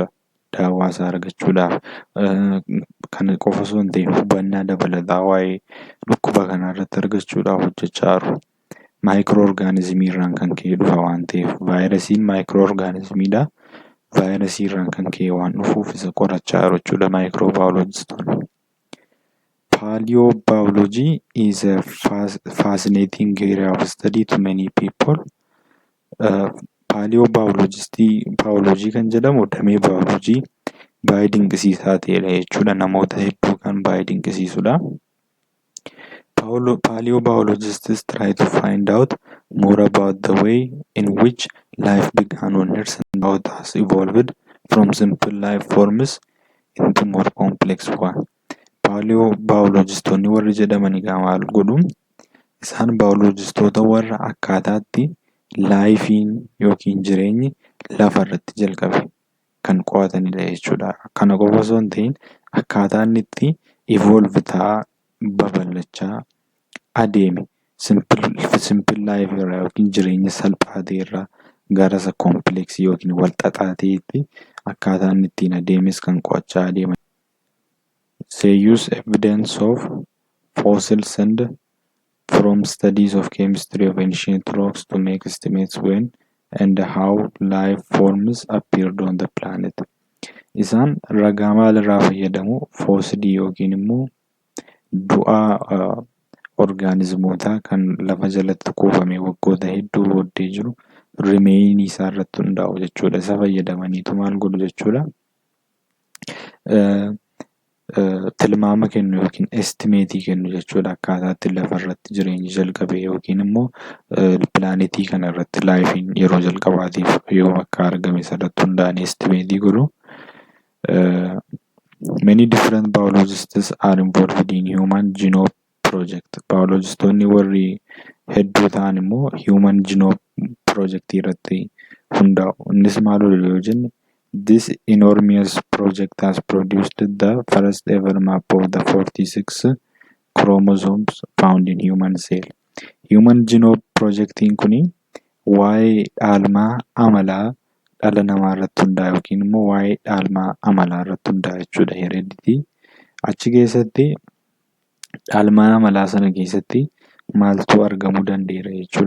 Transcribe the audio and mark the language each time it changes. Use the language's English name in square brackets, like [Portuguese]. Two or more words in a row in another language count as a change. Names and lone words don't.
[Oromo] Daawwaa isaa argachuudhaaf kana qofa osoo hin ta'in hubannaa dabalataa waa'ee dhukkuba kanaa irratti argachuudhaaf hojjechaa jiru. Microorganismii irraan kan ka'e dhufa waan ta'eef vaayirasiin microorganismiidha. Vaayirasii irraan kan ka'e waan dhufuuf isa qorachaa jiru jechuudha microbiologistoonni. [English] Paleobiology is a fascinating area of study to many people. [Oromo] Paleobiology kan jedhamu damee biolojii baay'ee dinqisiisaa ta'edha jechuudha. Namoota hedduu kan baay'ee dinqisiisudha. [English] Paleobiologists try to find out more about the way in which life began on Earth and how it has evolved from simple life forms into more complex one. [Oromo] Paleobiologistoonni warri jedhaman maal godhu? Isaan biologistoota warra akkaataatti laayifiin yookiin jireenyi lafa irratti jalqabe kan qo'atanidha jechuudha. Kana qofa osoo hin ta'in akkaataa inni itti evolve ta'aa babal'achaa adeeme [English] simple life [Oromo] irraa yookiin jireenya salphaa ta'e irraa gara isa complex yookiin wal xaxaa ta'etti akkaataa inni ittiin adeemes kan qo'achaa adeeman. [English] They use evidence of fossils and from studies of chemistry of ancient rocks to make estimates when and how life forms appeared on the planet. [Oromo] Isaan ragaa maalirraa fayyadamu? Fossilii yookiin immoo du'aa organismoota kan lafa jalatti kuufame waggoota hedduu booddee jiru remain isaa irratti hundaa'u jechuudha. Isa fayyadamaniitu maal godhu jechuudha. Tilmaama kennu yookiin estimeetii kennu jechuudha. Akkaataa itti lafarratti jireenyi jalqabe yookiin immoo pilaanetii kana irratti laayifiin yeroo jalqabaatiif yoo akka argame irratti hundaa'anii estimeetii godhu. [English] Many different biologists are involved in human genome project. [Oromo] Biologistoonni warri hedduu ta'an immoo [English] human genome project [Oromo] irratti hundaa'u. Innis maal yoo jenne, [English] this enormous project has produced the first ever map of the 46 chromosomes found in human cell. Human genome [Oromo] projectiin kuni waa'ee dhaalmaa amalaa dhala namaa irratti hundaa'e yookiin immoo waa'ee dhaalmaa amalaa irratti hundaa'e jechuudha. Heredity achi keessatti dhaalmaa amalaa sana keessatti maaltu argamuu danda'eera jechuudha.